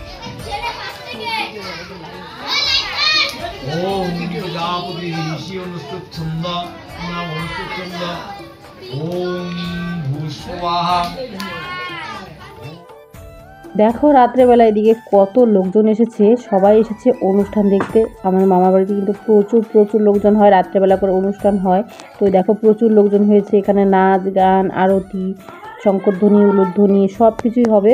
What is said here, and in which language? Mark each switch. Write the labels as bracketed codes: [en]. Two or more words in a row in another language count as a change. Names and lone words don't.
[sa] ओम प्रजापति ऋषि अनुष्ठुप छंद नाम अनुष्ठुप छंद ओम भूस्वाहा। [bn] দেখো রাত্রেবেলা এদিকে কত লোকজন এসেছে, সবাই এসেছে অনুষ্ঠান দেখতে। আমার মামার বাড়িতে কিন্তু প্রচুর লোকজন হয়, রাত্রেবেলা করে অনুষ্ঠান হয়। তো দেখো প্রচুর লোকজন হয়েছে, এখানে নাচ গান আরতি শঙ্করধ্বনি উলুধ্বনি সব কিছুই হবে।